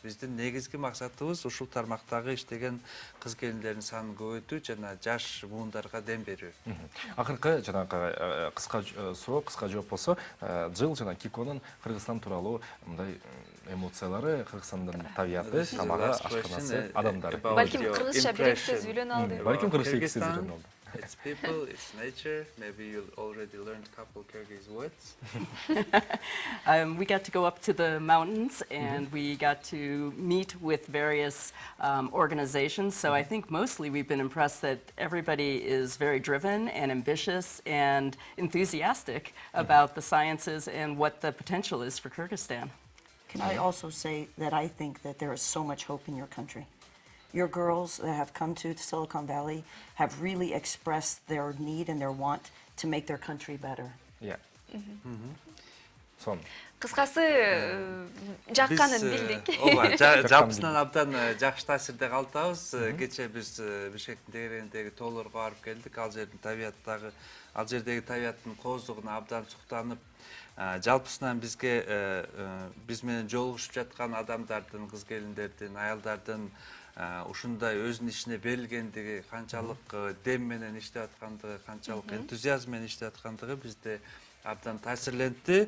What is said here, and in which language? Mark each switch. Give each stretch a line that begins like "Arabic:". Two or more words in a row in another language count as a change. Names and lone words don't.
Kyrgyz: Биздин негизги максатыбыз ушул тармактагы иштеген кыз келиндердин санын көбөйтүү жана жаш буундарга дем берүү. Акыркы жанагы кыска суроо, кыска жооп болсо, Жил жана Киконун Кыргызстан тууралуу мындай эмоциялары, Кыргызстандын табияты, тамагы, ашканасы, адамдары. Балким кыргызча бир сөз үйлөнө алды. Балким кыргызча сөз үйлөнө алды.
English: It's people, it's nature. Maybe you already learned a couple Kyrgyz words. We got to go up to the mountains and we got to meet with various organizations. So I think mostly we've been impressed that everybody is very driven and ambitious and enthusiastic about the sciences and what the potential is for Kyrgyzstan. Can I also say that I think that there is so much hope in your country? Your girls that have come to Silicon Valley have really expressed their need and their want to make their country better. Yeah. Son.
Kyrgyz: Кыскасы жакканын билдик. Ооба, жалпысынан абдан жакшы таасирде калтабыз. Кече биз Бишкектин тегерегиндеги тоолорго барып келдик. Ал жердеги табияттын кооздугуна абдан суктанып, жалпысынан бизге биз менен жолугушуп жаткан адамдардын, кыз келиндердин, аялдардын ушундай өзүнүн ишине берилгендиги, канчалык дем менен иштеп аткандыгы, канчалык энтузиазм менен иштеп аткандыгы бизде абдан таасирлентти.